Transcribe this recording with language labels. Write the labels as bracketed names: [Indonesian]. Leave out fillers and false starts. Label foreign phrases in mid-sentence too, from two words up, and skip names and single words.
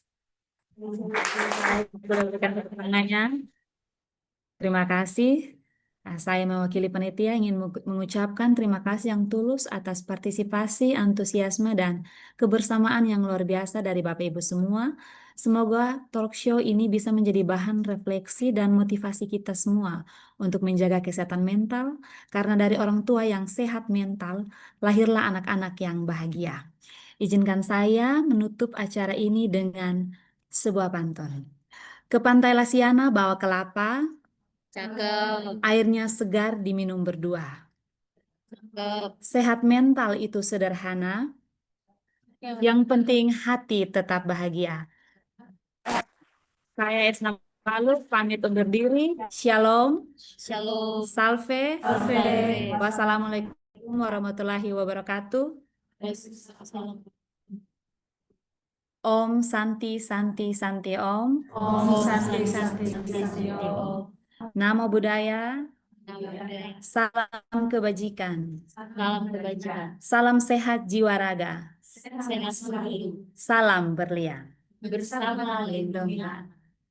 [Indonesian] Terima kasih. Saya mewakili panitia ingin mengucapkan terima kasih yang tulus atas partisipasi, antusiasme, dan kebersamaan yang luar biasa dari Bapak Ibu semua. Semoga talk show ini bisa menjadi bahan refleksi dan motivasi kita semua untuk menjaga kesehatan mental, karena dari orang tua yang sehat mental, lahirlah anak-anak yang bahagia. Izinkan saya menutup acara ini dengan sebuah pantun. Ke Pantai Lasiana bawa kelapa, Cakep. airnya segar diminum berdua. Cakep. Sehat mental itu sederhana, yang penting hati tetap bahagia. Saya Esna Palu pamit undur diri. Shalom. Shalom. Salve. Salve. [Arabic] والسلام عليكم ورحمة الله وبركاته. [Indonesian] Salam. [Sanskrit] ॐ शान्ति शान्ति शान्ति ॐ. ॐ शान्ति शान्ति शान्ति ॐ. [Pali] Namo Buddhaya. Namo. [Indonesian] Salam kebajikan. Salam kebajikan. Salam sehat jiwa raga. Sehat selalu. Salam berlian. Bersama lindungi.